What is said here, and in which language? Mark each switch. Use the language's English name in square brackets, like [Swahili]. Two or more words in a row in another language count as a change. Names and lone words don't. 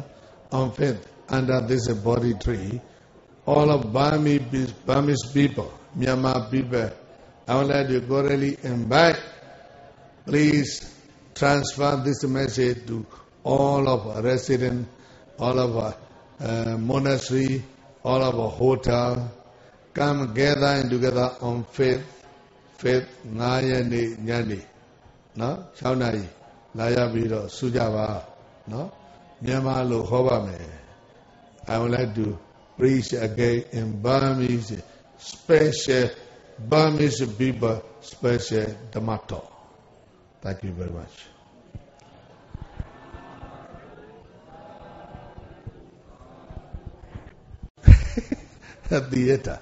[English] On fifth, under this body tree, all of Burmese people, Myanmar people, I would like to cordially invite, please transfer this message to all of our residents, all of our monastery, all of our hotel. Come gather together on fifth, 9 [Burmese] ရက်နေ့ညနေနော်6နာရီလာရပြီးတော့စုကြပါနော်မြန်မာလိုဟောပါမယ် [English] I would like to preach again in Burmese, special Burmese people, special Dhamma talk. Thank you very much. Theater.